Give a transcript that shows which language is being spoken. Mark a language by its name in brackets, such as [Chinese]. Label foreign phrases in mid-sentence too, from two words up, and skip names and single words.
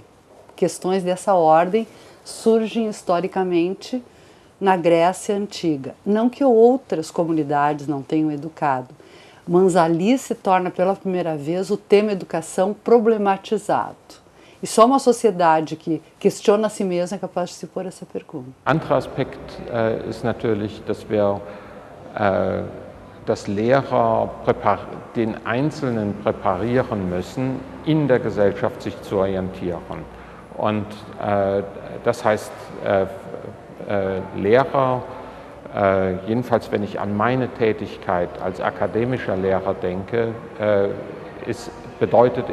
[Portuguese] Questões dessa ordem surgem historicamente na Grécia Antiga. Não que outras comunidades não tenham educado, mas ali se torna pela primeira vez o tema educação problematizado. E só uma sociedade que questiona a si mesma é capaz de se pôr essa pergunta. [German] Anderer Aspekt ist natürlich, dass Lehrer den Einzelnen präparieren müssen, in der Gesellschaft sich zu orientieren. Und das heißt, Lehrer, jedenfalls wenn ich an meine Tätigkeit als akademischer Lehrer denke, bedeutet